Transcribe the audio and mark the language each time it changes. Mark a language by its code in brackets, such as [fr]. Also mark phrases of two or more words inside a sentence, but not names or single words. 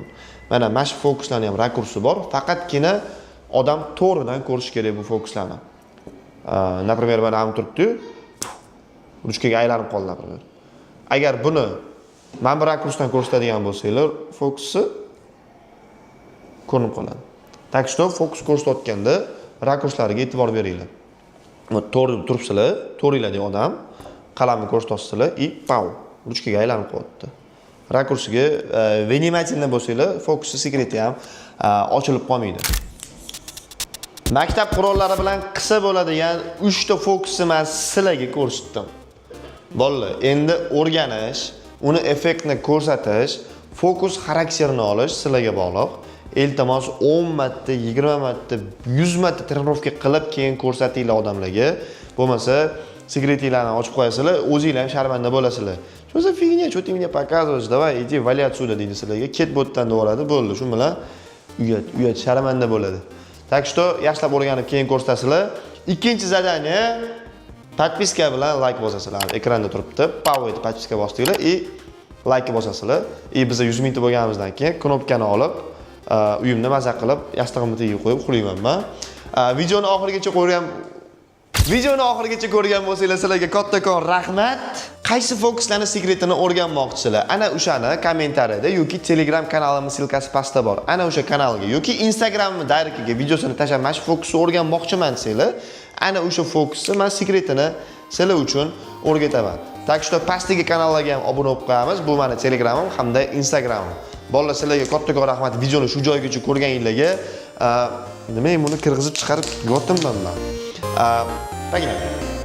[uz] Mana shu fokuslarning ham rakursi bor, faqatgina odam to'g'ridan ko'rish kerak bu fokuslarni. Например, mana ham turibdi, ruchkaga aylanib qoldi, например. Agar buni mana bu rakursdan ko'rsatadigan bo'lsanglar, fokusi ko'rinib qoladi. [ru] Так что [uz] fokus ko'rsatayotganda rakurslariga e'tibor beringlar. To'g'ri turibsizlar, to'g'riladagi odam qalamni ko'rsatasizlar и pau, ruchkaga aylanib qo'yapti. Rakursiga vнимательно bo'lsanglar, fokusi sekreti ham ochilib qolmaydi. Maktab qurollari bilan qilsa bo'ladigan 3 ta fokusni men sizlarga ko'rsatdim. Bolalar, endi o'rganish, uni effektni ko'rsatish, fokus xarakterini olish sizlarga bog'liq. Iltimos 10 marta, 20 marta, 100 marta trenirovka qilib keyin ko'rsatinglar odamlarga. Bo'lmasa, sekretinglarni ochib qo'yasizlar, o'zingizlar ham sharmanda bo'lasizlar. [ru] Что за фигня, что ты мне показываешь? Давай, иди вали отсюда [uz] deydi sizlarga. Ket bu yerdan devoradi, bo'ldi. Shu bilan uyat sharmanda bo'ladi. [ru] Так что [uz] yaxshilab o'rganib keyin ko'rsatasizlar. Ikkinchi zadaniya подписка bilan like bosasizlar. Ekranda turibdi. Power подписка bosdinglar и like bosasizlar. И biz 100 mingta bo'lganimizdan keyin knopkani olib, uyimda maza qilib, yastig'imni tagiga qo'yib uxlayman men. Videoni oxirigacha ko'rgan bo'lsanglar, sizlarga kattakon rahmat. Qaysi fokuslarning sekretini o'rganmoqchisizlar? Ana o'shani kommentariyada yoki Telegram kanalimning silkasi pastda bor. Ana o'sha kanalga yoki Instagram directiga videosini tashlab, mana shu fokusni o'rganmoqchiman desanglar, ana o'sha fokusni men sekretini sizlar uchun o'rgataman. [ru] Так что [uz] pastdagi kanallarga ham obuna bo'lib qo'yamiz. Bu meni Telegramim hamda Instagramim. Bolalar, sizlarga kattakon rahmat videoni shu joygacha ko'rganinglarga. Nima buni kirg'izib chiqarib yotdim men. Pagina.